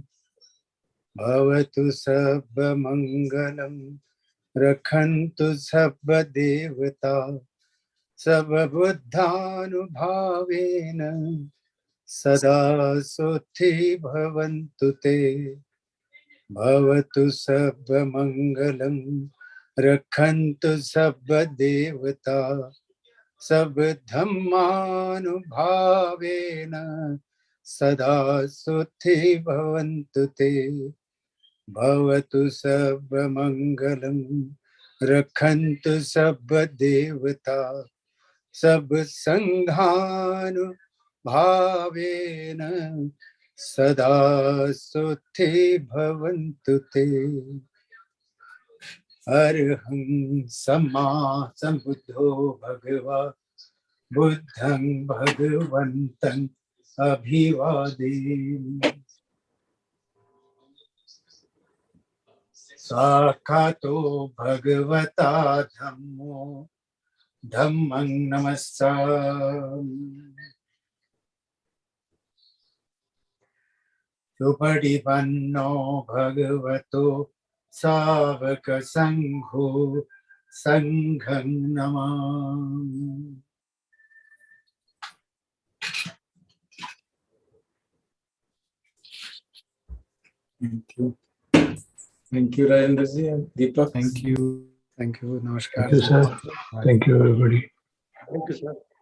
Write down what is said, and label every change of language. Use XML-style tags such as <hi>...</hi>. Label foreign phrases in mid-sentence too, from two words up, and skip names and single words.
<pi>Bhavatu sabba mangalam, rakhantu sabba devata, sabba buddhanubhavena, sada suthi bhavantu te. भवतु सर्वमंगलं रक्षन्तु सर्व देवता सब धम्मानुभावेन सदा सुखी भवन्तु ते। भवतु सर्वमंगलं रक्षन्तु सर्व देवता सब संघानुभावेन सदा सुखी भवन्तु ते। अरहं सम्मा सम्बुद्धो भगवा बुद्धं भगवन्तं अभिवादेमि। साक्षातो भगवता धम्मो धम्मं नमस्सामि। सुपटिपन्नो भगवतो सावक संघो संघं नमामि।</pi> <en>Thank you, Rajendra ji and Deepak. Thank you. Namaskar. Thank you, sir. Thank you, everybody. Thank you, sir.</en>